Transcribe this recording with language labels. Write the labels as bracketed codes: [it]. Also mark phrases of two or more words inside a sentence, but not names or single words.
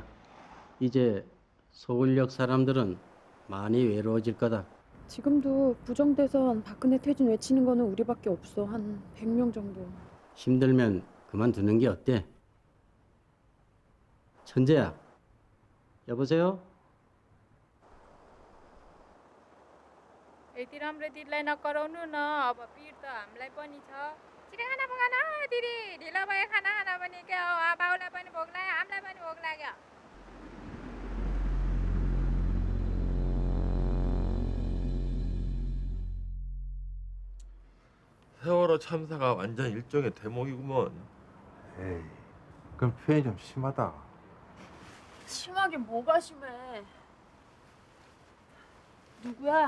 [ko] 이제 서울역 사람들은 많이 외로워질 거다. 지금도 부정대선 박근혜 퇴진 외치는 거는 우리밖에 없어. 한 100명 정도. 힘들면 그만두는 게 어때? 천재야. 여보세요? [ne] यति राम्रो दिदीलाई नकराउनु न अब पिर त हामीलाई पनि छ छिटो खाना पकाउन दिदी ढिलो भयो खाना खाना पनि के हो बाउलाई पनि भोक लाग्यो हामीलाई पनि भोक लाग्यो [ko] 세월호 참사가 완전 일종의 대목이구먼. 에이, 그건 표현이 좀 심하다. 심하게 뭐가 심해? 누구야?